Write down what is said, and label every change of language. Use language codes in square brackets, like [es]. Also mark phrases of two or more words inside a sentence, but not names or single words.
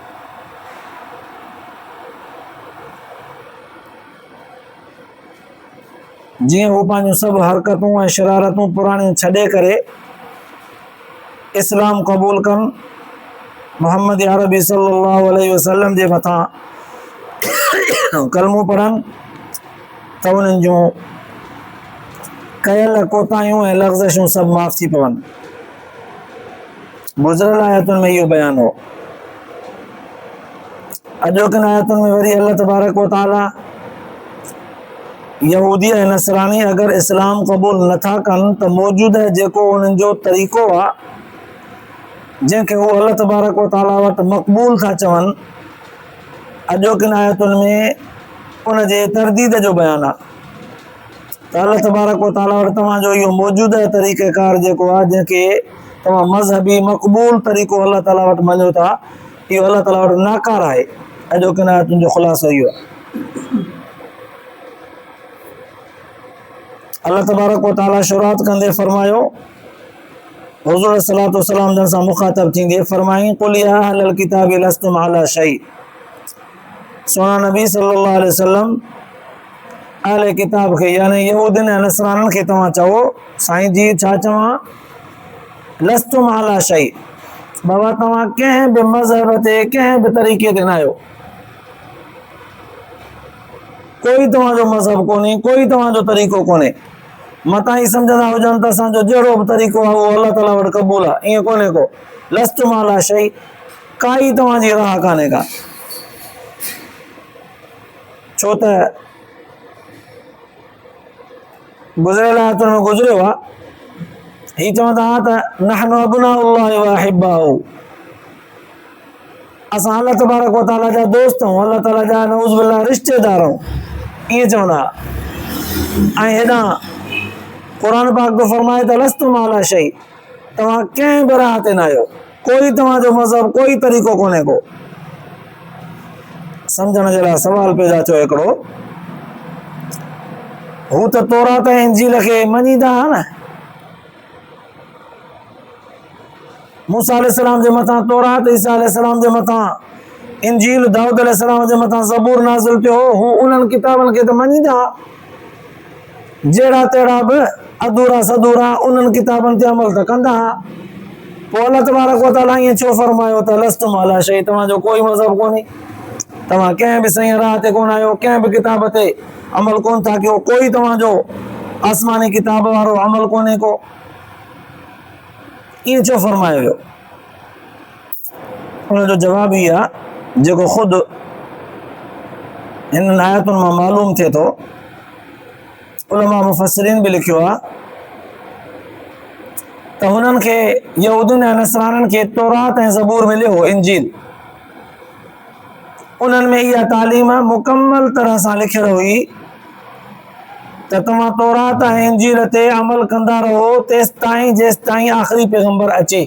[sd] जीअं हू पंहिंजूं सभु हरकतूं ऐं शरारतूं पुराणियूं छॾे करे इस्लाम क़बूल कनि, मोहम्मद अरबी [ar] صلى الله عليه وسلم [sd] जे मथां कलमो पढ़नि त उन्हनि जूं कयल कोताहियूं ऐं लग़्ज़िशूं सभु माफ़ थी पवनि। गुज़िरियल आयतुनि में इहो बयानु हो। अॼोकिन आयतुनि में वरी [ar] الله تبارك وتعالى [sd] यहूदी ऐं नसरानी अगरि इस्लाम क़बूल नथा कनि त मौजूदह जेको उन्हनि जो तरीक़ो आहे जंहिंखे हू [ar] الله تبارك وتعالى [sd] वटि मक़बूल था चवनि, अॼोकिन आयतुनि में उन जे तरदीद जो बयानु आहे त [ar] الله تبارك وتعالى [sd] वटि तव्हांजो इहो मौजूदह तरीक़ेकार जेको आहे जंहिंखे तव्हां मज़हबी मक़बूल तरीक़ो अल्लाह ताला वटि मञो था, इहो अल्लाह ताला वटि नाकार आहे। अॼोकिन आयतुनि जो ख़ुलासो इहो आहे। [ar] الله تبارك وتعالى [sd] शुरूआत कंदे फरमायो, हुज़ूर [ar] صلى الله عليه وسلم [sd] जन सां मुख़ातब थींदे फरमाई, [ar] قل يا أهل الكتاب لستم على شيء. [sd] सोना नबी [ar] صلى الله عليه وسلم [sd] अहले किताब खे यानी यहूदियुनि ऐं नसराननि खे तव्हां चओ, साईं जी छा चवां, [ar] لستم على شيء, [sd] बाबा तव्हां कंहिं बि मज़हब ते कंहिं बि तरीक़े ते न आहियो। कोई तव्हांजो मज़हब कोन्हे, कोई तव्हांजो तरीक़ो कोन्हे। मतां ई सम्झंदा हुजनि त असांजो जहिड़ो बि तरीक़ो आहे उहो अल्लाह ताला वटि क़बूल आहे, ईअं कोन्हे को। [ar] لستم على شيء, [sd] काई तव्हांजी राह कान्हे का। छो त गुज़िरियल आयतुनि में गुज़रियो आहे, ही चवंदा हुआ त [ar] نحن أبناء الله وأحباؤه, [sd] असां [ar] الله تبارك وتعالى [sd] जा दोस्त आहियूं, अल्लाह ताला जा [ar] نعوذ بالله [sd] रिश्तेदार आहियूं, ईअं चवंदा। ऐं हेॾां क़ुरान पाक बि फरमाए त [ar] لستم على شيء, [sd] तव्हां कंहिं बि राह ते न आहियो, कोई तव्हांजो मज़हब कोई तरीक़ो कोन्हे को। सम्झण जे लाइ सवाल पैदा थियो हिकिड़ो, हू त तौरात ऐं इंजील खे मञींदा हुआ न, मूसा अलैहिस्सलाम जे मथां तौरात, ईसा अलैहिस्सलाम जे मथां इंजील, दाऊद अलैहिस्सलाम जे मथां ज़बूर नाज़िल थियो, हू उन्हनि किताबनि खे त मञींदा, जहिड़ा तहिड़ा बि अधूरा सधूरा उन्हनि किताबनि ते अमल त कंदा। पोइ [ar] الله تبارك وتعالى [sd] ईअं छो फरमायो त [ar] لستم على شيء, [sd] तव्हांजो कोई मज़हब कोन्हे, तव्हां कंहिं बि सही राह ते कोन आहियो, कंहिं बि किताब ते अमल कोन था कयो, कोई तव्हांजो आसमानी किताब वारो अमल कोन्हे को, ईअं छो फरमायो वियो? उनजो जवाब इहो आहे जेको ख़ुदि हिन आयतुनि मां मालूम थिए थो, उलमा मुफ़स्सिरीन बि लिखियो आहे त हुननि खे यहूदियुनि ऐं नसराननि खे तौरात ऐं ज़बूर मिलियो हो, इंजील, उन्हनि में इहा तालीम मुकमल तरह सां लिखियल हुई त तव्हां तौरात ऐं इंजील ते अमल कंदा रहो तेसि ताईं जेसि ताईं आख़िरी पैगंबर अचे।